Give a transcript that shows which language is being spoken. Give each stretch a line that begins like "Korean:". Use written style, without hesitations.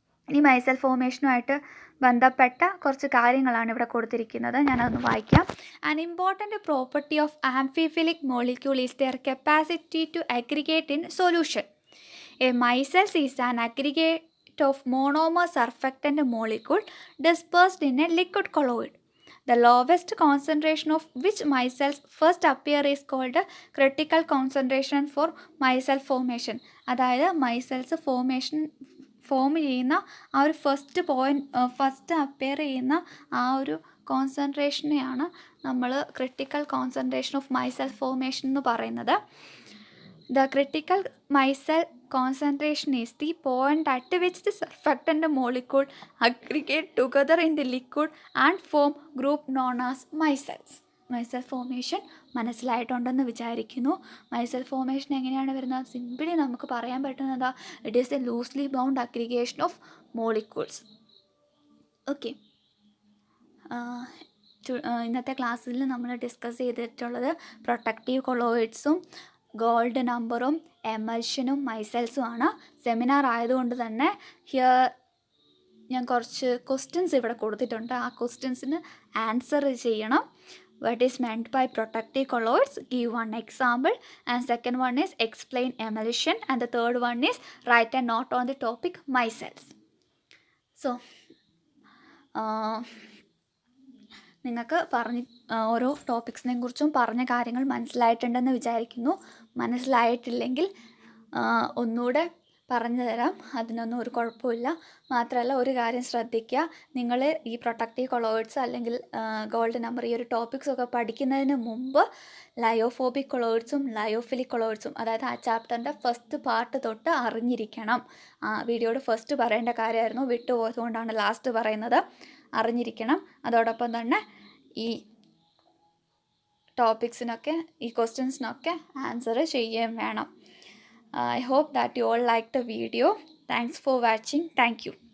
Malayalam: ഇനി മൈസെൽഫ് ഫോർമേഷനുമായിട്ട് ബന്ധപ്പെട്ട കുറച്ച് കാര്യങ്ങളാണ് ഇവിടെ കൊടുത്തിരിക്കുന്നത്. ഞാനതൊന്ന് വായിക്കാം.
English: An important property of amphiphilic molecule is their capacity to aggregate in solution. A micelle is an aggregate of monomer surfactant molecule dispersed in a liquid colloid. The lowest concentration of which micelles first appear is called critical concentration for micelle formation.
Malayalam: അതായത് മൈസെൽസ് form ചെയ്യുന്ന ആ ഒരു first appear ചെയ്യുന്ന ആ ഒരു കോൺസെൻട്രേഷനെയാണ് നമ്മൾ critical concentration of myself formation എന്ന് പറയുന്നത്.
English: The critical micelle concentration is the point at which the surfactant molecule aggregate together in the liquid and form group known as micelles.
Malayalam: Myself formation മനസ്സിലായിട്ടുണ്ടെന്ന് വിചാരിക്കുന്നു. Myself formation എങ്ങനെയാണ് വരുന്നത്? Simply നമുക്ക് പറയാൻ പറ്റുന്നത്
English: It is a loosely bound aggregation of molecules.
Malayalam: Okay, ഇന്നത്തെ ക്ലാസ്സിൽ നമ്മൾ discuss ചെയ്തിട്ടുള്ളത് പ്രൊട്ടക്റ്റീവ് കൊളോയിഡ്സും ഗോൾഡ് നമ്പറും എമൽഷനും മൈസെൽസും ആണ്. സെമിനാർ ആയതുകൊണ്ട് തന്നെ ഞാൻ കുറച്ച് ക്വസ്റ്റ്യൻസ് ഇവിടെ കൊടുത്തിട്ടുണ്ട്. ആ ക്വസ്റ്റ്യൻസിന് ആൻസർ ചെയ്യണം.
English: What is meant by protective colloids? Give one example. And second one is explain emulsion. And the third one is write a note on the topic micelles.
Malayalam: So, നിങ്ങൾക്ക് ഓരോ ടോപ്പിക്സിനെ കുറിച്ചും പറഞ്ഞ കാര്യങ്ങൾ മനസ്സിലായിട്ടുണ്ടെന്ന് വിചാരിക്കുന്നു. മനസ്സിലായിട്ടില്ലെങ്കിൽ ഒന്നുകൂടെ പറഞ്ഞു തരാം, അതിനൊന്നും ഒരു കുഴപ്പമില്ല. മാത്രമല്ല ഒരു കാര്യം ശ്രദ്ധിക്കുക, നിങ്ങൾ ഈ പ്രൊട്ടക്റ്റീവ് കൊളോയിഡ്സ് അല്ലെങ്കിൽ ഗോൾഡ് നമ്പർ ഈ ഒരു ടോപ്പിക്സൊക്കെ പഠിക്കുന്നതിന് മുമ്പ് ലയോഫോബിക് കൊളോയിഡ്സും ലയോഫിലിക് കൊളോയിഡ്സും, അതായത് ആ ചാപ്റ്ററിൻ്റെ ഫസ്റ്റ് പാർട്ട് തൊട്ട് അറിഞ്ഞിരിക്കണം. വീഡിയോയുടെ ഫസ്റ്റ് പറയേണ്ട കാര്യമായിരുന്നു, വിട്ടുപോയതുകൊണ്ടാണ് ലാസ്റ്റ് പറയുന്നത്. അറിഞ്ഞിരിക്കണം. അതോടൊപ്പം തന്നെ ഈ ടോപ്പിക്സിനൊക്കെ ഈ ക്വസ്റ്റ്യൻസിനൊക്കെ ആൻസർ ചെയ്യുകയും വേണം.
English: I hope that you all liked the video. Thanks for watching. Thank you.